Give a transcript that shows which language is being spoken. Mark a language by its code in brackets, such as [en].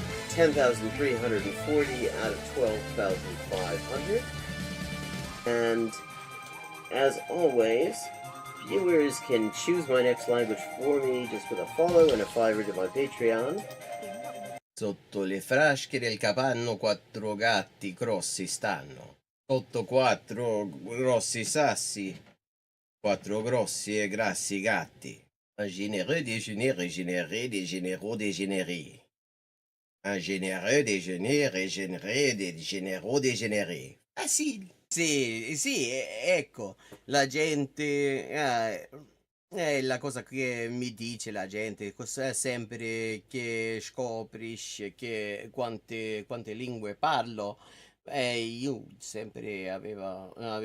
[en] 10,340 out of 12,500. And as always, viewers can choose my next language for me just with a follow and a $5 to my Patreon. [it] Sotto le frasche del capanno 4 gatti grossi stanno. Sotto 4 grossi sassi, 4 grossi e grassi gatti. [fr] Un généreux déjeuner régénéré des généraux dégénérés. Un généreux déjeuner régénéré des généraux dégénérés. [it] Facile. Sì, ecco, la gente, è la cosa che mi dice la gente, sempre che scoprisce che quante lingue parlo, io sempre avevo